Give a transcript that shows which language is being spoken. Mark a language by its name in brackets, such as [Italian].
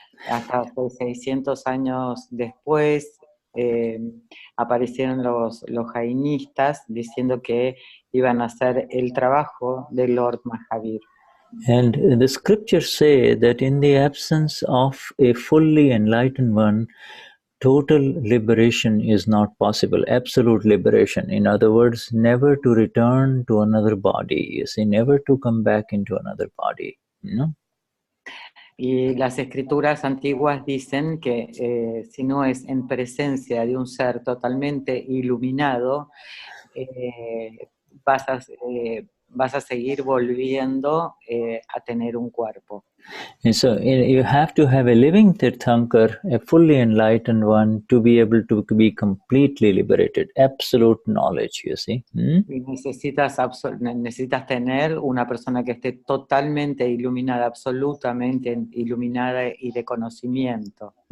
[Spanish] Hasta 600 años después aparecieron los jainistas diciendo que iban a hacer el trabajo de Lord Mahavir. [English] And the scriptures say that in the absence of a fully enlightened one, total liberation is not possible, absolute liberation. In other words, never to return to another body, you see, never to come back into another body, you know? [Spanish] Y las escrituras antiguas dicen que si no es en presencia de un ser totalmente iluminado, vas a seguir volviendo a tener un cuerpo. [English] And so you have to have a living Tirthankar, a fully enlightened one, to be able to be completely liberated, absolute knowledge, you see. [Spanish] Y necesitas tener una persona que esté totalmente iluminada, absolutamente iluminada y de conocimiento.